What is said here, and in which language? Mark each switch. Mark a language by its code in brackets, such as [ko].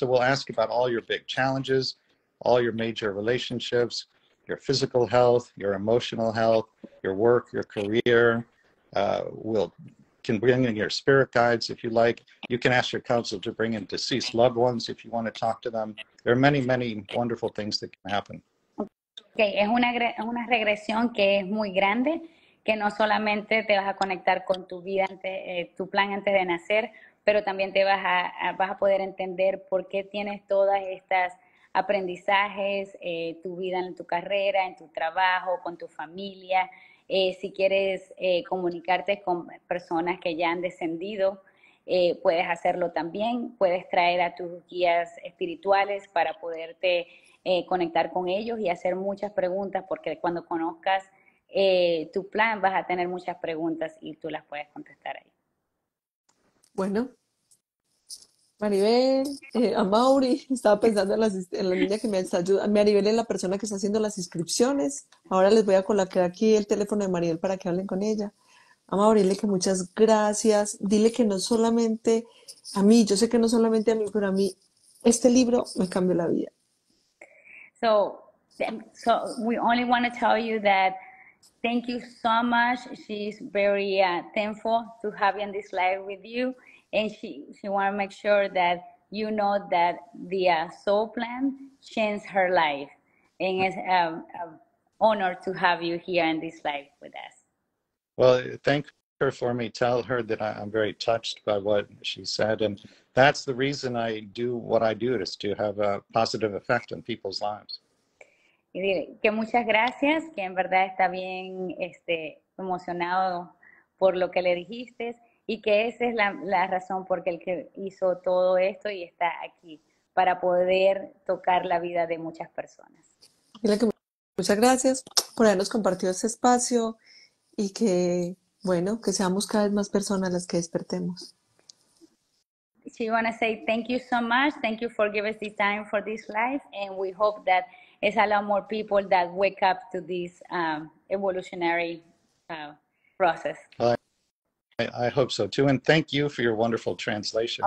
[en] So we'll ask about all your big challenges, all your major relationships, your physical health, your emotional health, your work, your career. We'll can bring in your spirit guides if you like. You can ask your counsel to bring in deceased loved ones if you want to talk to them. There are many, many wonderful things that can happen. [es] Okay, es una regresión que es muy grande, que no solamente te vas a conectar con tu vida, tu plan antes de nacer, pero también te vas a poder entender por qué tienes todas estas aprendizajes, tu vida en tu carrera, en tu trabajo, con tu familia. Si quieres comunicarte con personas que ya han descendido, puedes hacerlo también. Puedes traer a tus guías espirituales para poderte conectar con ellos y hacer muchas preguntas, porque cuando conozcas tu plan vas a tener muchas preguntas y tú las puedes contestar ahí. Bueno, Maribel, a Mauri, estaba pensando en la niña que me está ayudando. Maribel es la persona que está haciendo las inscripciones. Ahora les voy a colocar aquí el teléfono de Maribel para que hablen con ella. A Mauri, dile que muchas gracias. Dile que no solamente a mí, yo sé que no solamente a mí, pero a mí este libro me cambió la vida. [en] So we only want to tell you that thank you so much. She's very thankful to have you in this live with you. And she want to make sure that you know that the soul plan changed her life. And it's an honor to have you here in this live with us. Well, thank her for me. Tell her that I'm very touched by what she said. And that's the reason I do what I do, is to have a positive effect on people's lives. [es] Y dile que muchas gracias, que en verdad está bien emocionado por lo que le dijiste y que esa es la razón por la que hizo todo esto y está aquí, para poder tocar la vida de muchas personas. Dile que muchas gracias por habernos compartido este espacio y que, bueno, que seamos cada vez más personas las que despertemos. [en] She want to say thank you so much. Thank you for giving us this time for this life, and we hope that it's a lot more people that wake up to this evolutionary process. I hope so too, and thank you for your wonderful translation.